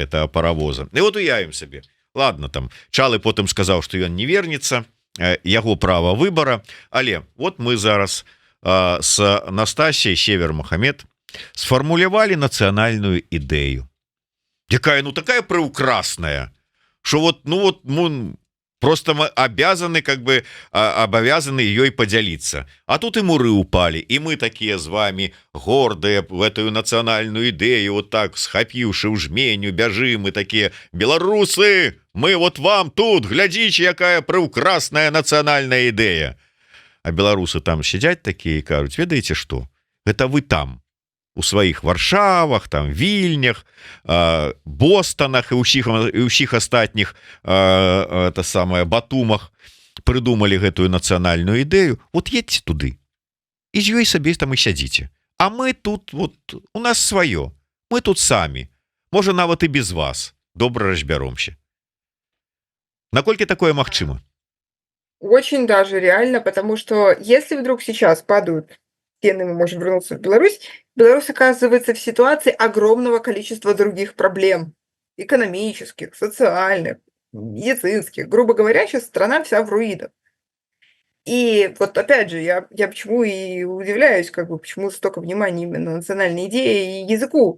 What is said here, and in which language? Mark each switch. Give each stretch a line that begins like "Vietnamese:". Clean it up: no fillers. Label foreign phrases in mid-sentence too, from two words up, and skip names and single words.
Belarusian: І вот уявім сабе, ладно, там Чалы потым сказаў, што ён не вернецца, яго права выбора. Але вот мы зараз с Настасьей Север Мохамед сфармулявалі нацыянальную ідэю, якая ну такая прыўкрасная,
Russian: что вот мы просто мы обязаны обязаны ёй поделиться. А тут и муры упали, и мы такие с вами гордые в эту национальную идею, вот так
Belarusian: схапіўшы ў жменю бяжим,
Russian: мы такие: белорусы, мы вот вам тут, глядите,
Belarusian: якая прыўкрасная
Russian: национальная идея. А белорусы там сидят такие и кажут:
Belarusian: ведаете что, это вы там у сваіх Варшавах, там Вільнях, Бостонах і ўсіх астатніх
Russian: это самое
Belarusian: Батумах прыдумалі гэтую нацыянальную ідэю. Вот едьте туды і з ёй сабе там і сядзіце. А мы тут вот у нас сваё, мы тут самі, можа нават і без вас добра разбяромся. Наколькі такое магчыма?
Russian: Очень даже реально, потому что если вдруг сейчас падают стены, мы можем вернуться в Беларусь, Беларусь оказывается в ситуации огромного количества других проблем. Экономических, социальных, медицинских. Грубо говоря, сейчас страна вся в руинах. И вот опять же, я почему и удивляюсь, почему столько внимания именно национальной идее и языку.